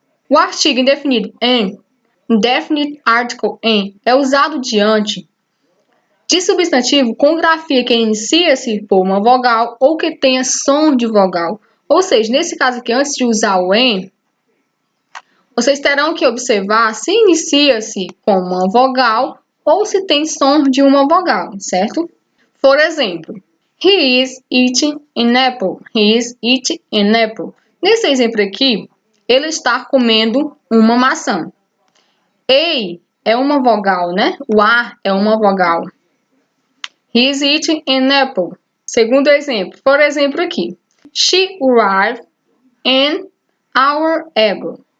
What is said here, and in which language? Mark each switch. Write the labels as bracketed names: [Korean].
[Portuguese] O artigo indefinido in, indefinite article in, é usado diante de substantivo com grafia que inicia-se por uma vogal ou que tenha som de vogal. Ou seja, nesse caso aqui, antes de usar o in, vocês terão que observar se inicia-se com uma vogal ou se tem som de uma vogal, certo? Por exemplo, [English] he is eating an apple. He is eating an apple. [Portuguese] Nesse exemplo aqui, ele está comendo uma maçã. A é uma vogal, né? O A é uma vogal. [English] He is eating an apple. [Portuguese] Segundo exemplo, por exemplo aqui. [English] She arrived an hour ago.